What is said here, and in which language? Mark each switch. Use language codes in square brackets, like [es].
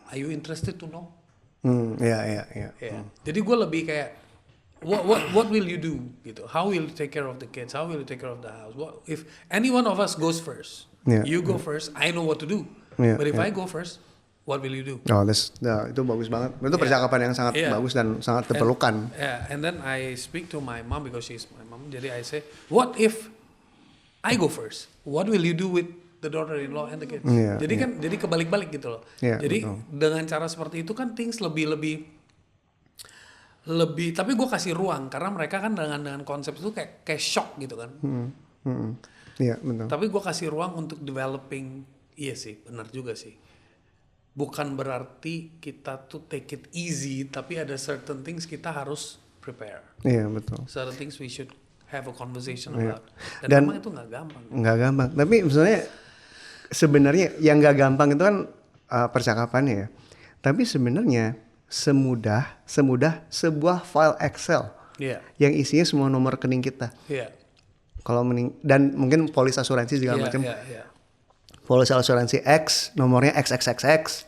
[en] Are you interested to know? Yeah. [id] Jadi gue lebih kayak, what will you do gitu? [en] How will you take care of the kids? How will you take care of the house? What if any one of us goes first? You go first. I know what to do. But if I go first, what will you do? [id] Oh, itu bagus banget. Itu percakapan yang sangat bagus dan sangat diperlukan. [en] And then I speak to my mom because she's my mom. Jadi I say, what if I go first? What will you do with the daughter-in-law and the kids? [id] Jadi kebalik-balik gitu loh. Jadi betul. Dengan cara seperti itu kan things lebih, tapi gue kasih ruang karena mereka kan dengan konsep itu kayak shock gitu kan. Iya betul. Tapi gue kasih ruang untuk developing. Iya sih, benar juga sih. Bukan berarti kita tuh take it easy, tapi ada certain things kita harus prepare. Iya betul. [en] Certain things we should have a conversation about. [id] Dan memang itu nggak gampang. Nggak gampang. Tapi sebenarnya yang nggak gampang itu kan percakapannya ya. Tapi sebenarnya semudah sebuah file Excel yang isinya semua nomor rekening kita. Kalau dan mungkin polis asuransi segala macam. Polis asuransi X, nomornya XXXX.